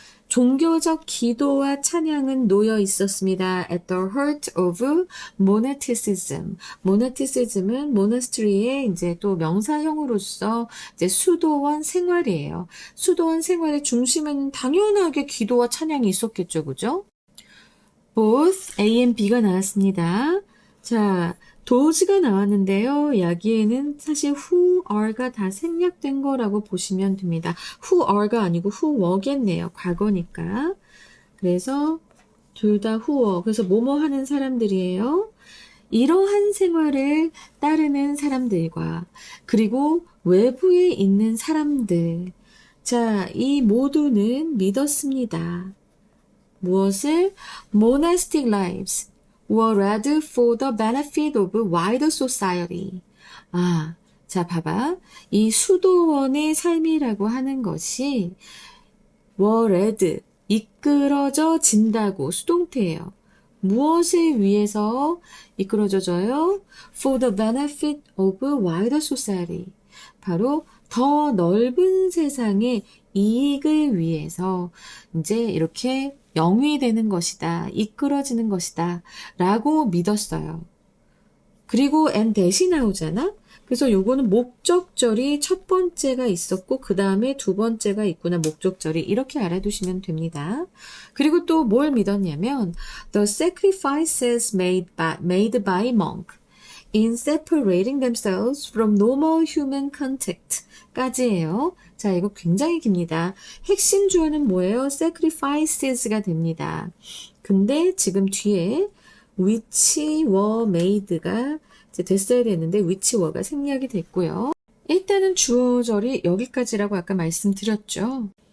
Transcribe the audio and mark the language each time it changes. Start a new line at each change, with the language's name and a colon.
Korean: 종교적 기도와 찬양은 놓여 있었습니다.
English: At the heart of monasticism.
Korean: monasticism은 monastery의 이제 또 명사형으로서 이제 수도원 생활이에요. 수도원 생활의 중심에는 당연하게 기도와 찬양이 있었겠죠, 그죠?
English: Both A and B가
Korean: 나왔습니다. 자, does가 나왔는데요. 여기에는 사실
English: who are
Korean: 가 다 생략된 거라고 보시면 됩니다.
English: who are
Korean: 가 아니고
English: who were
Korean: 겠네요. 과거니까. 그래서 둘 다
English: who were.
Korean: 그래서 뭐뭐 하는 사람들이에요. 이러한 생활을 따르는 사람들과 그리고 외부에 있는 사람들. 자, 이 모두는 믿었습니다. 무엇을?
English: monastic lives were led for the benefit of wider society.
Korean: 아, 자, 봐봐. 이 수도원의 삶이라고 하는 것이
English: were led,
Korean: 이끌어져진다고 수동태예요. 무엇을 위해서 이끌어져져요?
English: For the benefit of wider society.
Korean: 바로 더 넓은 세상의 이익을 위해서 이제 이렇게 영위되는 것이다, 이끌어지는 것이다 라고 믿었어요. 그리고
English: and that
Korean: 이 나오잖아? 그래서 요거는 목적절이 첫 번째가 있었고 그 다음에 두 번째가 있구나. 목적절이 이렇게 알아두시면 됩니다. 그리고 또 뭘 믿었냐면
English: The sacrifices made by monk in separating themselves from normal human contact
Korean: 까지예요. 자, 이거 굉장히 깁니다. 핵심 주어는 뭐예요? sacrifices가 됩니다. 근데 지금 뒤에
English: which were made
Korean: 가 이제 됐어야 되는데
English: which were
Korean: 가 생략이 됐고요. 일단은 주어절이 여기까지라고 아까 말씀드렸죠.